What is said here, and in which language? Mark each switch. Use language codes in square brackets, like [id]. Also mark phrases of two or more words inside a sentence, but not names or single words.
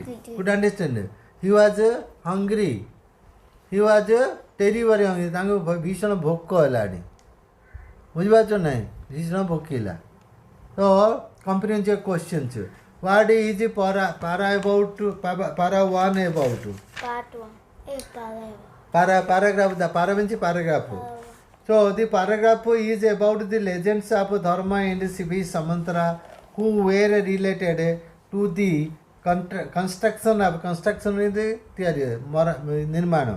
[en] Could understand? He was hungry. He was terribly hungry. [or] ତାଙ୍କୁ ଭୀଷଣ ଭୋକ ହେଲାଣି ବୁଝିପାରୁଛ ନାହିଁ ଭୀଷଣ ଭୋକିଲା ତ [en] comprehensive questions. What is para about para one about? Part 1. Paragraph. The para means paragraph. So the paragraph is about the legends of Dharma and Sibi Samantra who were related to the construction in the theory, Nirmana.